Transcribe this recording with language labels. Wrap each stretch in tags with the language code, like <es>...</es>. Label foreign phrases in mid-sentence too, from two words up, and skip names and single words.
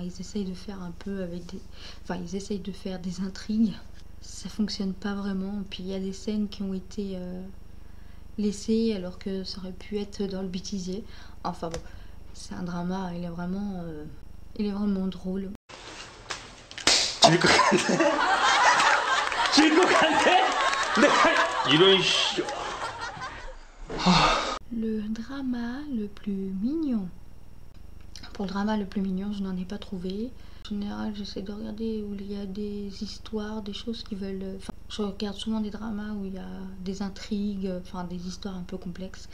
<fr>Ils essayent de faire un peu avec des. Enfin, ils essayent de faire des intrigues. Ça fonctionne pas vraiment. Puis il y a des scènes qui ont été laissées alors que ça aurait pu être dans le bêtisier. Enfin bon, c'est un drama. Il est vraiment drôle.</fr> <ko>질 것 같네. 질 것 같네. 내가 이런 씨.</ko> <fr>Le drama le plus mignon. Pour le drama le plus mignon, je n'en ai pas trouvé. En général, j'essaie de regarder où il y a des histoires, des choses qui veulent. Enfin, je regarde souvent des dramas où il y a des intrigues, enfin des histoires un peu complexes.</fr>